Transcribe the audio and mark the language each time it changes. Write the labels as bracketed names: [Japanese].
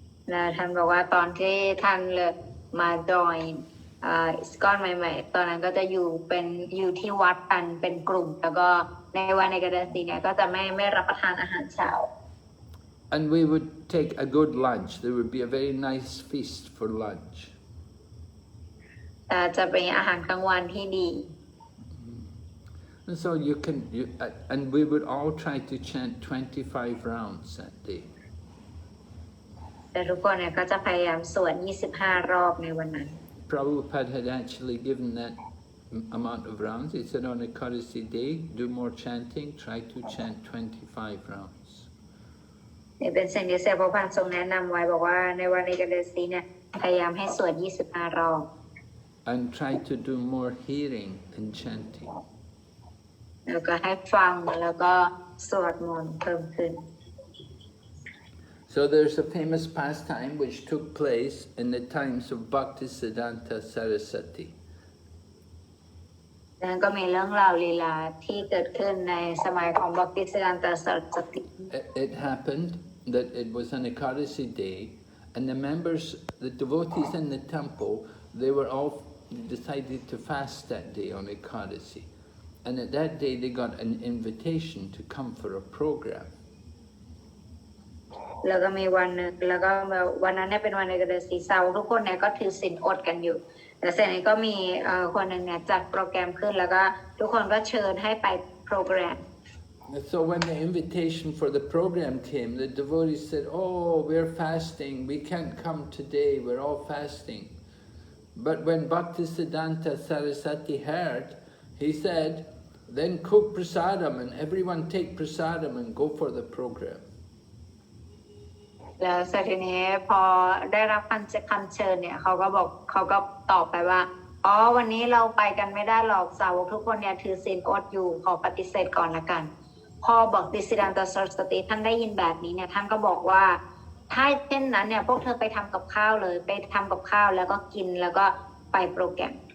[Thai] แล้วท่านบอกว่าตอนที่ท่านมาจอยก้อนใหม่ๆตอนนั้นก็จะอยู่ที่วัดกันเป็นกลุ่มแล้วก็ในวันเอกดาสีเนี่ยก็จะไม่รับประทานอาหารเช้า [English] And we would take a good lunch. There would be a very nice feast for lunch. [Thai] จะเป็นอาหารกลางวันที่ดี [English] And so and we would all try to chant 25 rounds that day. [Thai] แต่ทุกคนเนี่ยก็จะพยายามสวด25 รอบในวันนั้น [English] Prabhupada had actually given that amount of rounds. He said on Ekadasi day, do more chanting, try to chant 25 rounds. [Thai] นี่เป็นสิ่งที่เสด็จพระพันทรงแนะนำไว้บอกว่าในวันเอกดาสีเนี่ยพยายามให้สวด25 รอบ [English] And try to do more hearing and chanting. [Thai] แล้วก็ให้ฟังแล้วก็สวดมนต์เพิ่มขึ้น [English] So there's a famous pastime which took place in the times of Bhaktisiddhanta Saraswati. [Thai] นั้นก็มีเรื่องราวลีลาที่เกิดขึ้นในสมัยของบัพติสิดันตสรสติ [English] It happened that it was an Ekadasi day, and the devotees in the temple, they were all decided to fast that day on Ekadasi. And at that day they got an invitation to come for a program. [Thai] แล้วก็มีวันนึงแล้วก็วันนั้นเนี่ยเป็นวันเอกดาสีเสาร์ทุกคนเนี่ยก็ถือศีลอดกันอยู่แต่เสร็จนี้ก็มีคนหนึ่งเนี่ยจัดโปรแกรมขึ้นแล้วก็ทุกคนก็เชิญให้ไปโปรแกรม [English] So when the invitation for the program came, the devotees said, "Oh, we're fasting. We can't come today. We're all fasting." But when Bhaktisiddhanta Saraswati heard, he said, "Then cook prasadam and everyone take prasadam and go for the program." [Thai] แล้วเสร็จทีนี้พอได้รับคำเชิญเนี่ยเขาก็ตอบไปว่าอ๋อวันนี้เราไปกันไม่ได้หรอกสาวกทุกคนเนี่ยถือศีลอดอยู่ขอปฏิเสธก่อนละกันพอบอกดิสิดันตสรสติท่านได้ยินแบบนี้เนี่ยท่านก็บอกว่าถ้าเช่นนั้นเนี่ยพวกเธอไปทำกับข้าวเลยไปทำกับข้าวแล้วก็กินแล้วก็ไปโปรแกรม